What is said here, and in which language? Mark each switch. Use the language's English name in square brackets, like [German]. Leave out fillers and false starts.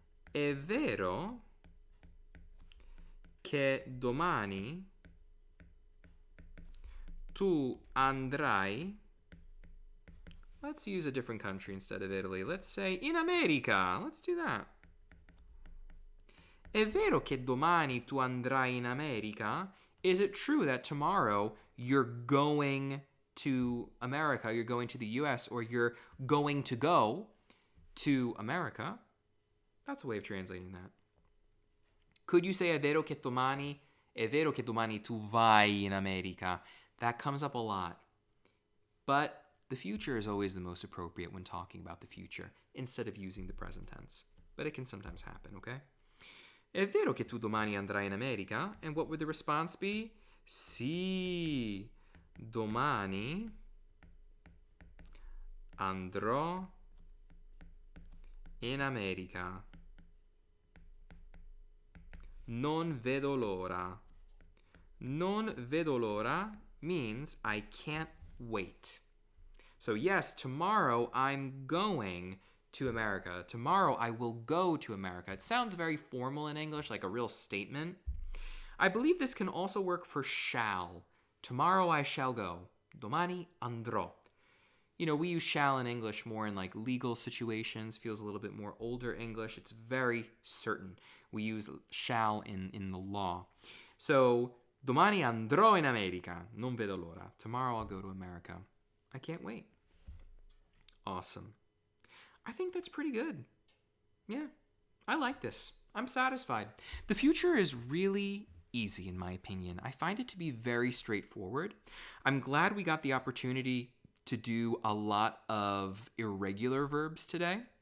[Italian] È vero che domani tu andrai. [English] Let's use a different country instead of Italy. Let's say in America. Let's do that. [Italian] È vero che domani tu andrai in America? [English] Is it true that tomorrow you're going to America, you're going to the US, or you're going to go to America? That's a way of translating that. [Italian] Could you say è vero che domani tu vai in America? [English] That comes up a lot. But the future is always the most appropriate when talking about the future instead of using the present tense. But it can sometimes happen, okay? [Italian] È vero che tu domani andrai in America? [English] And what would the response be? [Italian] Sì, domani andrò in America. Non vedo l'ora. Non vedo l'ora means I can't wait. [English] So yes, tomorrow I'm going to America. Tomorrow I will go to America. It sounds very formal in English, like a real statement. I believe this can also work for shall. Tomorrow I shall go. Domani andrò. You know, we use shall in English more in like legal situations, feels a little bit more older English. It's very certain. We use shall in the law. [Italian] So, domani andrò in America. Non vedo l'ora. [English] Tomorrow I'll go to America. I can't wait. Awesome. I think that's pretty good. Yeah, I like this. I'm satisfied. The future is really easy in my opinion. I find it to be very straightforward. I'm glad we got the opportunity to do a lot of irregular verbs today.